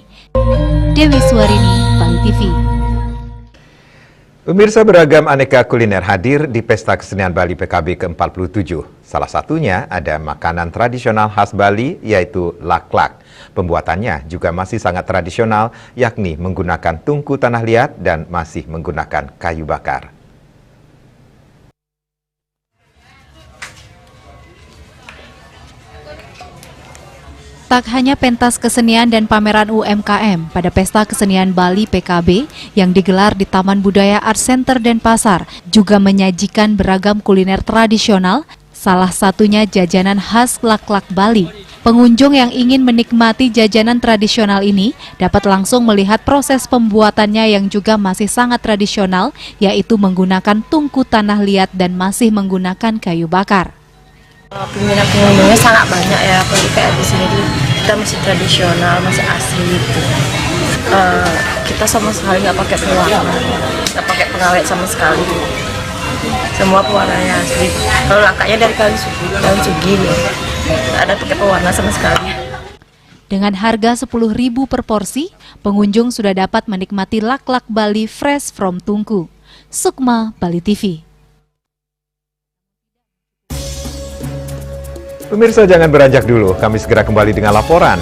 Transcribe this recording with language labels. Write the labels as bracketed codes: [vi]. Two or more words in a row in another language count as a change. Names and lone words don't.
[id] Dewi Suwarini, Bali TV. Pemirsa, beragam aneka kuliner hadir di Pesta Kesenian Bali PKB ke-47. Salah satunya ada makanan tradisional khas Bali, yaitu laklak. Pembuatannya juga masih sangat tradisional, yakni menggunakan tungku tanah liat dan masih menggunakan kayu bakar. Tak hanya pentas kesenian dan pameran UMKM pada Pesta Kesenian Bali PKB yang digelar di Taman Budaya Art Center Denpasar juga menyajikan beragam kuliner tradisional, salah satunya jajanan khas laklak Bali. Pengunjung yang ingin menikmati jajanan tradisional ini dapat langsung melihat proses pembuatannya yang juga masih sangat tradisional, yaitu menggunakan tungku tanah liat dan masih menggunakan kayu bakar. Peminat pengunjungnya sangat banyak ya, apalagi kayak di sini kita masih tradisional, masih asli gitu. Kita sama sekali nggak pakai pewarna, nggak pakai pengawet sama sekali. Semua pewarnanya asli. Kalau laklaknya dari daun sugi, nggak ada pakai pewarna sama sekali. Dengan harga 10.000 per porsi, pengunjung sudah dapat menikmati laklak Bali [en] fresh from [id] tungku. Sukma, Bali TV. Pemirsa, jangan beranjak dulu, kami segera kembali dengan laporan.